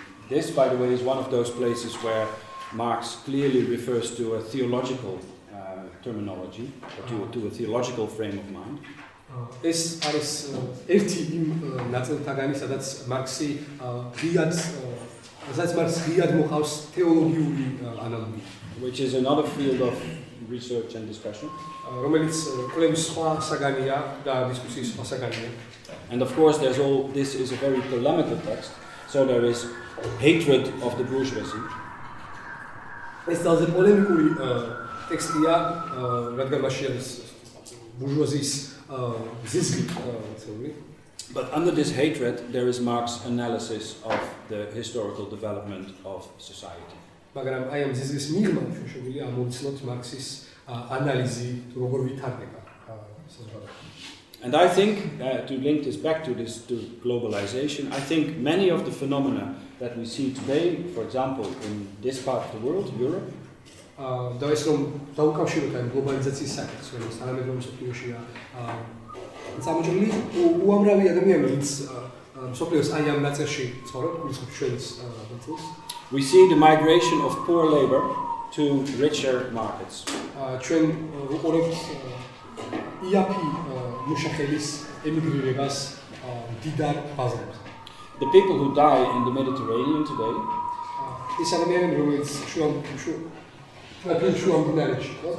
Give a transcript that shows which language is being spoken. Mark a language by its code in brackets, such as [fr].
[en] This, by the way, is one of those places where Marx clearly refers to a theological terminology, or to a theological frame of mind. [ka] ეს არის ერთი იმ ნაწილთაგანი, სადაც მარქსი ღიად მოყავს თეოლოგიური ანალოგია. [en] Which is another field of research and discussion. [ka] რომელიც კვლევის სხვა საგანია და დისკუსიის სხვა საგანია. [en] And of course, this is a very polemical text, so there is hatred of the bourgeoisie. [ka] ეს ძალზე პოლემიკური ტექსტია, რადგან მასში არის ბურჟუაზიის ზიზღი, [en] But under this hatred, there is Marx's analysis of the historical development of society. [ka] მაგრამ აი ამ ზიზღის მიღმა შეგვიძლია ამოვიცნოთ მარქსის ანალიზი თუ როგორ ვითარდება საზოგადოება. [en] And I think, to link this back to globalization, I think many of the phenomena that we see today, for example, in this part of the world, Europe, [ka] და ეს რომ დაუკავშიროთ ამ გლობალიზაციის საკითხს, რომელიც თანამედროვე მსოფლიოშია წარმოჩენილი, უამრავი ადამიანი, ვინც მსოფლიოს აი ამ ნაწილში ცხოვრობს, ჩვენს ნაწილს. [en] We see the migration of poor labor to richer markets. [ka] ჩვენ ვუყურებთ იაფი მუშახელის ემიგრირებას დიდარ ბაზრებზე. [en] The people who die in the Mediterranean today, [ka] ის ადამიანები, რომელიც შუა მდინარეში,